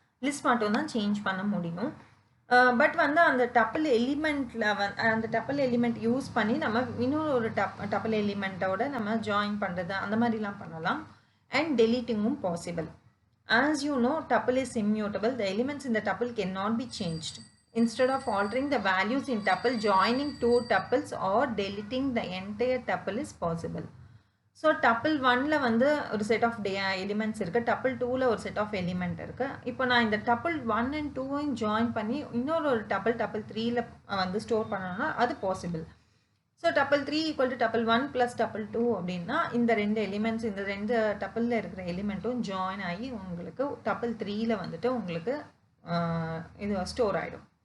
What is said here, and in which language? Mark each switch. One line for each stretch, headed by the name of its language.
Tamil: List மட்டும் தான் change பண்ண முடியும். பட் வந்து அந்த டப்பிள் எலிமெண்ட்டில் அந்த டப்பிள் எலிமெண்ட் யூஸ் பண்ணி நம்ம இன்னொரு ஒரு டப்பிள் எலிமெண்ட்டோட நம்ம ஜாயின் பண்ணுறது அந்த மாதிரிலாம் பண்ணலாம்.
English: And டெலீட்டிங்கும் possible. As you know, tuple is immutable. The elements in the tuple cannot be changed. Instead of altering the values in tuple, joining two tuples or deleting the entire tuple is possible.
Tamil: So tuple 1ல வந்து ஒரு set of elements இருக்கு, tuple 2ல ஒரு set of element இருக்கு. இப்போ நான் இந்த tuple 1 and 2 join பண்ணி இன்னொரு ஒரு tuple 3ல வந்து ஸ்டோர் பண்ணணும்னா அது possible. So tuple 3 equal to tuple 1 plus tuple 2 அப்படின்னா இந்த ரெண்டு எலிமெண்ட்ஸ், இந்த ரெண்டு டப்பிளில் இருக்கிற எலிமெண்ட்டும் ஜாயின் ஆகி உங்களுக்கு tuple 3ல வந்துட்டு உங்களுக்கு இது ஸ்டோர் ஆகிடும்.